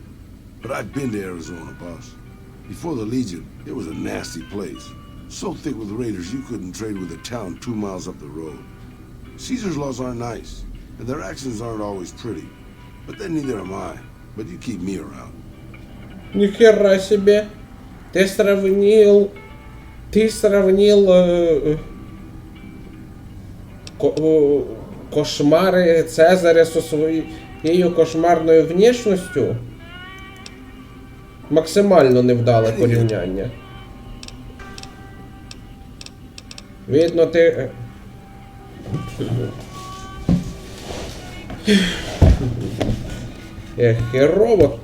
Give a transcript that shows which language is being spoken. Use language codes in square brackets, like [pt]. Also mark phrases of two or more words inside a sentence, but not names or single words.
[en] But I've been to Arizona, boss. Before the Legion, it was a nasty place. So thick with raiders you couldn't trade with a town 2 miles up the road. Caesar's laws aren't nice, and their actions aren't always pretty. But then neither am I. But you keep me around. [ru] Нихера себе. Ты сравнил кошмари Цезаря со [uk] своєю кошмарною внешністю? Максимально невдале порівняння. Видно, ти... [ru] Херово.